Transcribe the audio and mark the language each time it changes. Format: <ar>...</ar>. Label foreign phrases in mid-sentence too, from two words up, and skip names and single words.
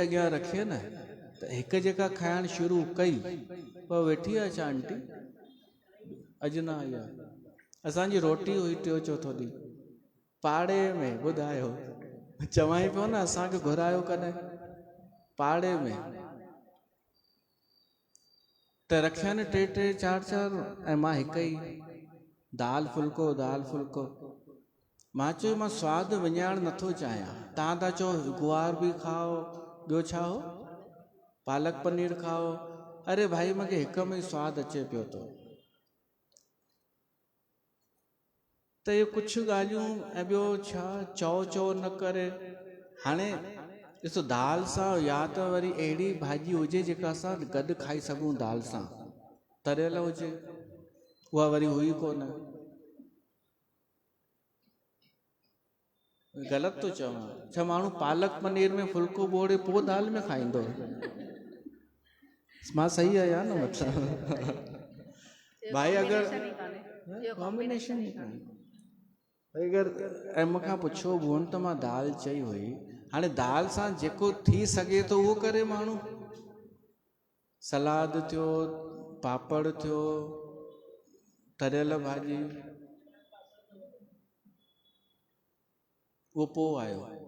<sd>अॻियां रखे न, त हिकु जेका खाइणु शुरू कई, पोइ वेठी आहे छा आंटी, अॼु न आई आहे, असांजी रोटी हुई 3-4 ॾींहुं पाड़े में, ॿुधायो, चवाई पियो न असांखे घुरायो कॾहिं, पाड़े में त रखिया न 3-3 4-4, ऐं मां हिकु ई दाल फुल्को। मां चयो मां स्वादु विञाइणु नथो चाहियां, तव्हां था चओ गुआर बि खाओ, ॿियो छा हो, पालक पनीर खाओ। अरे भाई मूंखे हिक में ई स्वादु अचे पियो थो। त इहे कुझु ॻाल्हियूं, ऐं ॿियो छा, चओ न करे। हाणे ॾिसो, दाल सां या त वरी अहिड़ी भाॼी हुजे जेका असां गॾु खाई सघूं, दाल सां तरियल हुजे, उहा वरी हुई कोन। ग़लति थो चवां छा? माण्हू पालक पनीर में फुल्को ॿोड़े पोइ दाल में खाईंदो? मां सही आहियां न मतिलबु भाई? अगरि कॉम्बिनेशन ई कान्हे, अगरि ऐं मूंखां पुछो बि त मां दाल चई हुई। हाणे दाल सां जेको थी सघे थो उहो करे माण्हू, सलाद थियो, पापड़ थियो, तरियल भाॼी, उहो पोइ आयो।</sd>